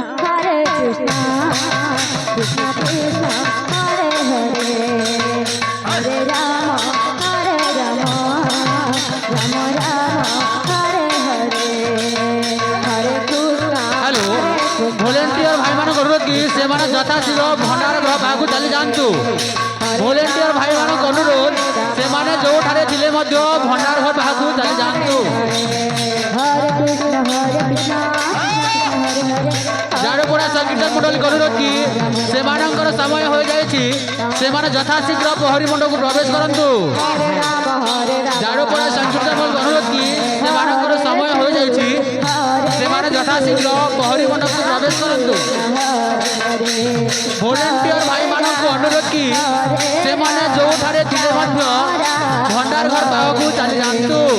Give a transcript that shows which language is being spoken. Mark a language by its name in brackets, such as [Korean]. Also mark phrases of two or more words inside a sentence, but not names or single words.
[Sanskrit] कृष्ण कृष्ण हरे हरे हरे राम राम राम हरे हरे हरे कृष्ण [English] hello volunteer [Odia] ଭାଇ ମାନ ଅନୁରୋଧ କି ସେମାନେ ଯଥାଶୀଘ୍ର ଭଣ୍ଡାର ଘର ପାଖକୁ ଚାଲି ଯାଆନ୍ତୁ। ଭଲେଣ୍ଟିୟର ଭାଇମାନଙ୍କ ଅନୁରୋଧ ସେମାନେ ଯେଉଁଠାରେ ଥିଲେ ମଧ୍ୟ ଭଣ୍ଡାର ଘର ପାଖକୁ ଚାଲି ଯାଆନ୍ତୁ। [Sanskrit] हरे कृष्ण हरे हरे [Odia] ଝାଡ଼ପଡ଼ା ସଂକୀର୍ତ୍ତନ ମଣ୍ଡଳୀଙ୍କ ଅନୁରୋଧ କି ସେମାନଙ୍କର ସମୟ ହୋଇଯାଇଛି, ସେମାନେ ଯଥାଶୀଘ୍ର ପ୍ରହରୀ ମଣ୍ଡପକୁ ପ୍ରବେଶ କରନ୍ତୁ। [Sanskrit] हरे राम [Odia] ଝାଡ଼ପଡ଼ା ସଂକୀର୍ତ୍ତନ ମଣ୍ଡଳୀଙ୍କ ଅନୁରୋଧ କି ସେମାନଙ୍କର ସମୟ ହୋଇଯାଇଛି, ସେମାନେ ଯଥାଶୀଘ୍ର ପ୍ରହରୀ ମଣ୍ଡପକୁ ପ୍ରବେଶ କରନ୍ତୁ। ଭଲେଣ୍ଟିୟର ଭାଇମାନଙ୍କୁ ଅନୁରୋଧ କି ସେମାନେ ଯେଉଁଠାରେ ଥିଲେ ମଧ୍ୟ ଭଣ୍ଡାର ଘର ପାଖକୁ ଚାଲି ଯାଆନ୍ତୁ।